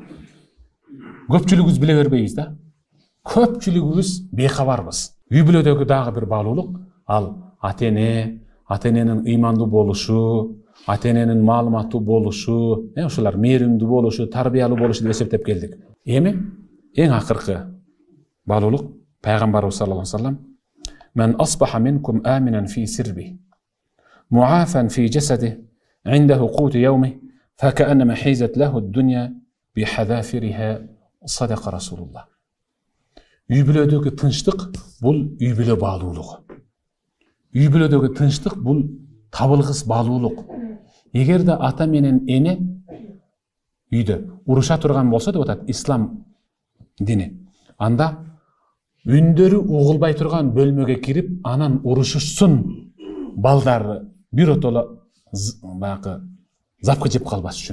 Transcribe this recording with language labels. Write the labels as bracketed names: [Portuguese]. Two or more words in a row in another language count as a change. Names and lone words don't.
[Kyrgyz] Көпчүлүгүбүз биле бербейбиз да. Көпчүлүгүбүз бейхабарбыз. Үй бүлөдөгү дагы бир баалуулук ал ата-эненин ыймандуу болушу, ата-эненин маалыматтуу болушу, ушулар мээримдүү болушу, тарбиялуу болушу деп эсептеп келдик. Эми эң акыркы баалуулук Пайгамбарыбыз [Arabic] صلى الله عليه وسلم من أصبح منكم آمنا في سربه معافى في جسده عنده قوت يومه فكأنما حيزت له الدنيا بحذافيرها", صدق رسول الله. [Kyrgyz] Үй бүлөдөгү тынчтык бул үй бүлө баалуулугу. Үй бүлөдөгү тынчтык бул табылгыс баалуулук. Эгерде ата менен эне үйдө уруша турган болсо деп атат ислам дини, анда үндөрү угулбай турган бөлмөгө кирип, анан урушушсун балдары бир отоло баягы запкы жеп калбас үчүн.